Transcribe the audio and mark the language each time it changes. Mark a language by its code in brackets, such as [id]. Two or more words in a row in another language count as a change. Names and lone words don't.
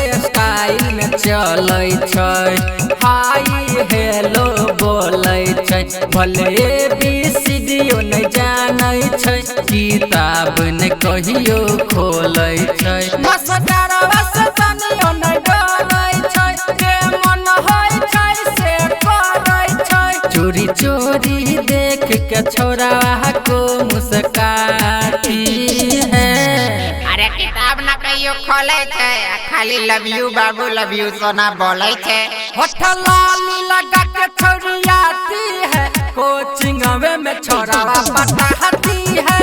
[anp] स्टाइल में चलै छै [en] hi hello [anp] बोलै छै भले ABCD नहीं जानै छै किताब ने कहियो खोलै छै मस्टरवा से तनियो नहीं डरै छै जे मन होइ छै से करै छै [hi] चोरी चोरी देख के छोरावा को मुस्काती है। [anp] अरे किताब ना कहियो खोले छै खाली [en] love you [anp] बाबू [en] love you [anp] सोना बोले छै। [hi] होठ लाली लगा के छौरी आती है कोचिंग में छोरावा पढ़ाती है।